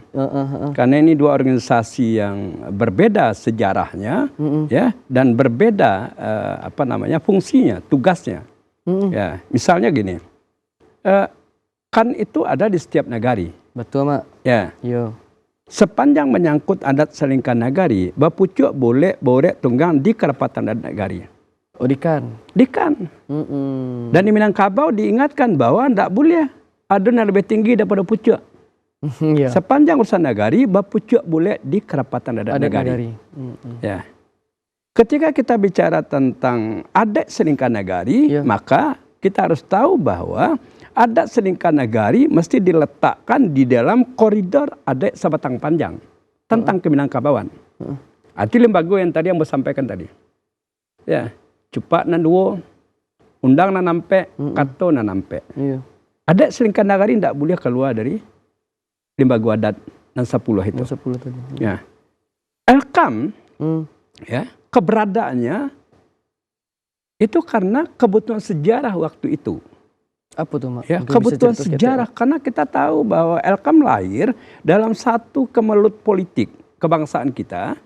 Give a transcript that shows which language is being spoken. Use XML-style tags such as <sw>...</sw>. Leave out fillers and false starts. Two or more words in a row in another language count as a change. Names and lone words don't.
<id>Karena ini dua organisasi yang berbeda sejarahnya, ya, dan berbeda fungsinya, tugasnya. Ya, misalnya gini, KAN itu ada di setiap nagari. Betul, Mak. Ya. Iya. Sepanjang menyangkut adat selingkan nagari,</id> <min>bapucuk boleh borek tunggang</min> <id>di kerapatan adat nagari. Oh, di KAN. Di KAN. Dan di Minangkabau diingatkan bahwa tidak boleh ada yang lebih tinggi daripada pucuk. Sepanjang urusan nagari,</id> <min>bapucuk boleh</min> <id>di kerapatan adat nagari. Ya. ketika kita bicara tentang adat Selingkah Nagari, maka kita harus tahu bahwa adat Selingkah Nagari mesti diletakkan di dalam koridor adat Sabatang Panjang tentang Keminangkabauan. Itu lembaga yang tadi yang saya sampaikan tadi.</id> <min>Ya, cepat nan duo, undang nan nampe, kato nan nampe.</min> <id>Adat Selingkah Nagari tidak boleh keluar dari lembaga adat nan 10 itu. 10 tadi. Ya. Elkam, ya, keberadaannya itu karena kebutuhan sejarah waktu itu. Apa tuh, Mak? Ya, kebutuhan sejarah karena kita tahu bahwa Elkam lahir dalam satu kemelut politik kebangsaan kita.</id>